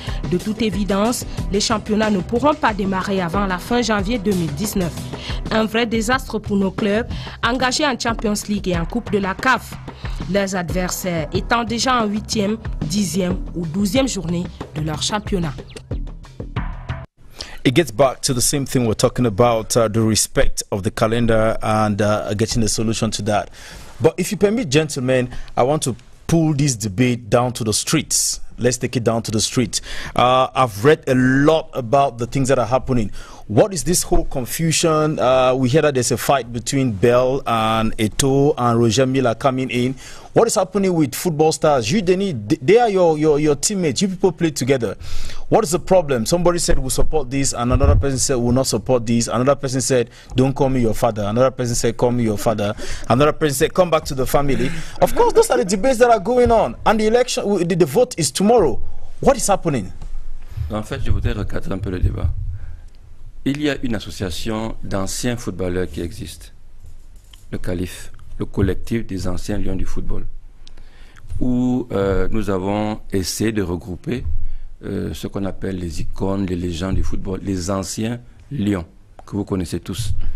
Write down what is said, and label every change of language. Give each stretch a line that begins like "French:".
French: De toute évidence, les championnats ne pourront pas démarrer avant la fin janvier 2019. Un vrai désastre pour nos clubs engagés en Champions League et en Coupe de la CAF. Leurs adversaires étant déjà en 8e, 10e ou 12e journée de leur championnat.
English: It gets back to the same thing we're talking about, the respect of the calendar and getting a solution to that. But if you permit, gentlemen, I want to pull this debate down to the streets. Let's take it down to the street. I've read a lot about the things that are happening. What is this whole confusion? We hear that there's a fight between Bell and Eto'o and Roger Milla coming in. What is happening with football stars? You, Denis, they are your teammates. You people play together. What is the problem? Somebody said we'll support this, and another person said we'll not support this. Another person said, don't call me your father. Another person said, call me your father. Another person said, come back to the family. Of course, those are the debates that are going on. And the election, the vote is tomorrow. What is happening?
French: En fait, je voudrais recadrer un peu le débat. Il y a une association d'anciens footballeurs qui existe, le CALIF, le collectif des anciens lions du football, où nous avons essayé de regrouper ce qu'on appelle les icônes, les légendes du football, les anciens lions, que vous connaissez tous.